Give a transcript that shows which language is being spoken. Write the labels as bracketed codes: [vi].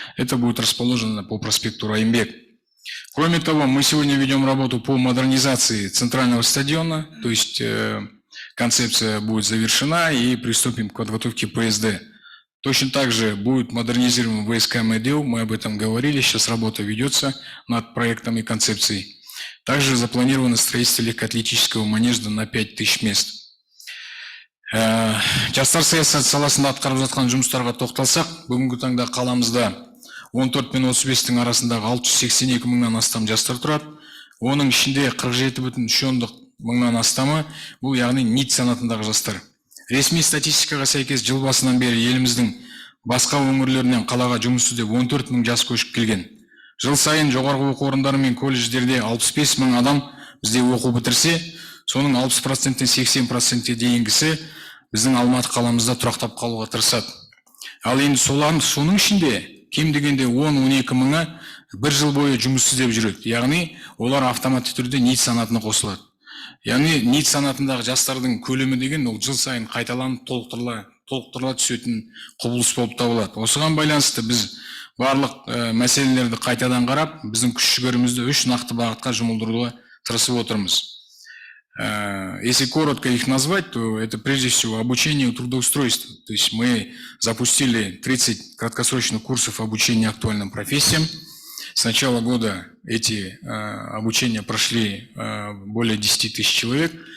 [ru] Это будет расположено по проспекту Раимбек. Кроме того, мы сегодня ведем работу по модернизации центрального стадиона, то есть концепция будет завершена и приступим к подготовке ПСД. Точно так же будет модернизирован ВСК МЭДЭУ, мы об этом говорили, сейчас работа ведется над проектом и концепцией. Также запланировано строительство легкоатлетического манежа на 5000 мест. [kk] Жастар саясаты саласында атқарып жатқан жұмыстарға тоқталсақ, бүгінгі таңда қаламызда 14 мен 35-тің арасындағы 682 мыңнан астам жастар тұрады. Оның ішінде 47,3 мыңнан астамы бұл яғни НИИТ санатындағы жастар. Ресми статистикаға сәйкес жыл басынан бері еліміздің басқа өңірлерінен қалаға жұмыс іздеп 14 мың жас көшіп келген. Жыл сайын жоғарғы оқу орындары мен колледждерде 65 мың адам бізде оқу бітірсе, соның 60%-тен 80%-ке дейінгісі біздің Алматы қаламызда тұрақтап қалуға тырысады. Ал енді соның ішінде кем дегенде 10-12 мыңы бір жыл бойы жұмыс іздеп жүреді. Яғни олар автоматты түрде НИИТ санатына қосылады. Яғни НИИТ санатындағы жастардың көлемі деген ол жыл сайын қайталанып толықтырыла түсетін құбылыс болып табылады. Осыған байланысты біз барлық мәселелерді қайтадан қарап, біздің күш-жүгерімізді 3 нақты бағытқа жұмылдыруға тырысып отырмыз. [ru] Если коротко их назвать, то это прежде всего обучение и трудоустройство. То есть мы запустили 30 краткосрочных курсов обучения актуальным профессиям. С начала года эти обучения прошли более 10 тысяч человек.